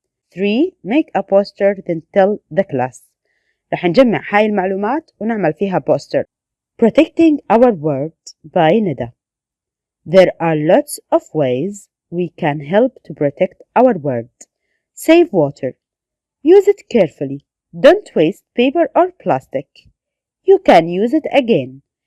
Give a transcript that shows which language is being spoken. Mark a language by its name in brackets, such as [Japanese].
[English] 3. Make a poster then tell the class. [Arabic] رح نجمع هاي المعلومات ونعمل فيها بوستر. [English] Protecting our world by Nada. There are lots of ways we can help to protect our world. Save water. Use it carefully. Don't waste paper or plastic. You can use it again.